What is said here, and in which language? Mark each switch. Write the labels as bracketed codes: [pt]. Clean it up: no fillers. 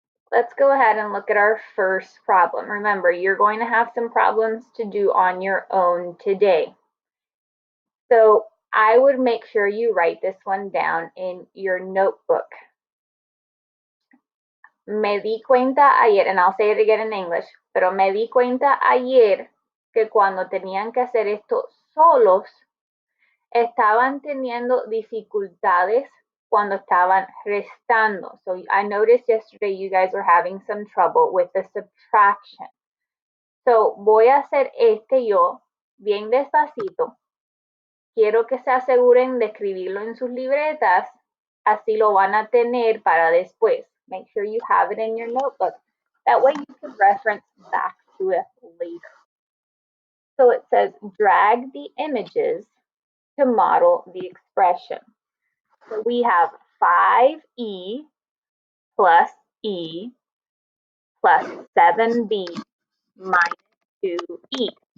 [en] Let's go ahead and look at our first problem. Remember, you're going to have some problems to do on your own today. So I would make sure you write this one down in your notebook. [es] Me di cuenta ayer, [en] and I'll say it again in English, [es] pero me di cuenta ayer que cuando tenían que hacer esto solos, estaban teniendo dificultades cuando estaban restando. [en] So I noticed yesterday you guys were having some trouble with the subtraction. So [es] voy a hacer yo bien despacito. Quiero que se aseguren de escribirlo en sus libretas, así lo van a tener para después. [en] Make sure you have it in your notebook. That way you can reference back to it later. So it says, drag the images to model the expression. So we have 5e plus e plus 7b minus 2e.